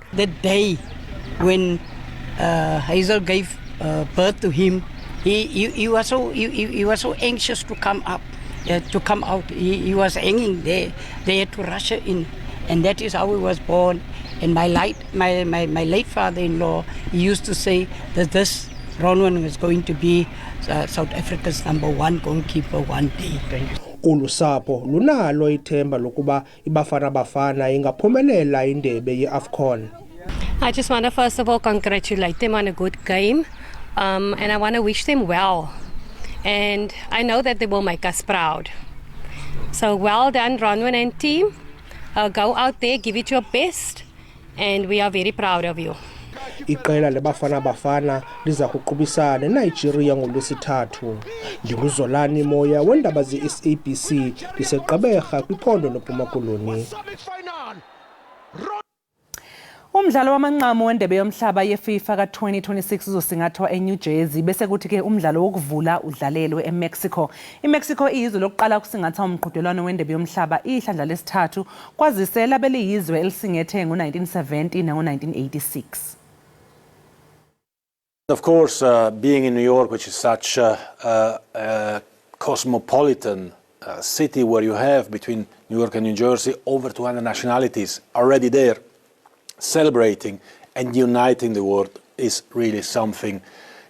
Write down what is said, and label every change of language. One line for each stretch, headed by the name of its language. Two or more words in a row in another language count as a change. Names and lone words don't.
English: The day when Hazel gave birth to him, he was so anxious to come up, to come out. He was hanging there. They had to rush her in, and that is how he was born. And my late father-in-law, he used to say that this Ronwen was going to be South Africa's #1 goalkeeper one day.
Xhosa: Ulusapho lunalo ithemba lokuba iBafana Bafana ingaphumelela indebe yeAfcon.
English: I just want to first of all congratulate them on a good game, and I want to wish them well. And I know that they will make us proud. So well done, Ronwen and team. Go out there, give it your best. And we are very proud of you.
Xhosa: Iqela leBafana Bafana liza kuqubisana eNigeria ngolwesithathu. Ndinguzolani Moya wendaba ze-SABC liseGqeberha kwiphondo loMpuma Koloni. Umdlalo wamanqamu wendebe yomhlaba yeFIFA ka-2026 uzosingathwa eNew Jersey bese kuthi ke umdlalo wokuvula udlalelwe eMexico. iMexico iyizwe lokuqala ukusingatha umqhudelwano wendebe yomhlaba ihlandla lesithathu kwazise labe liyizwe elisingethe ngo-1970 nango-1986.
English: Of course, being in New York, which is such a cosmopolitan city where you have between New York and New Jersey over 200 nationalities already there, celebrating and uniting the world is really something unique.